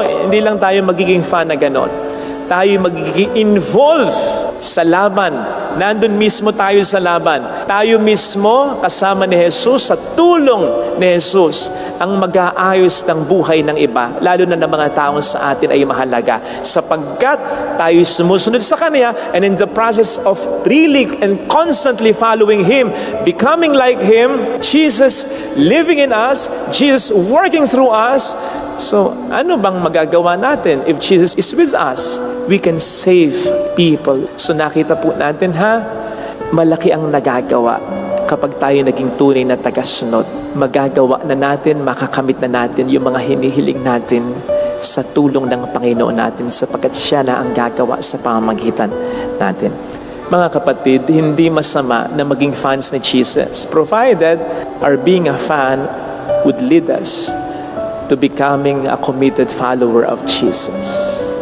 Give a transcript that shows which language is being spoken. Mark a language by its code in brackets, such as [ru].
[tl] Hindi lang tayo magiging fan na ganon. Tayo magiging involved sa laban. Nandun mismo tayo sa laban. Tayo mismo kasama ni Jesus, sa tulong ni Jesus, ang mag-aayos ng buhay ng iba, lalo na ng mga taong sa atin ay mahalaga. Sapagkat tayo sumusunod sa Kanya, [en] and in the process of really and constantly following Him, becoming like Him, Jesus living in us, Jesus working through us. [tl] So, ano bang magagawa natin [en] if Jesus is with us? We can save people. [tl] So, nakita po natin malaki ang nagagawa kapag tayo naging tunay na tagasunod. Magagawa na natin, makakamit na natin yung mga hinihiling natin sa tulong ng Panginoon natin sapagkat siya na ang gagawa sa pamamagitan natin. Mga kapatid, hindi masama na maging fans ni Jesus, [en] provided our being a fan would lead us to becoming a committed follower of Jesus.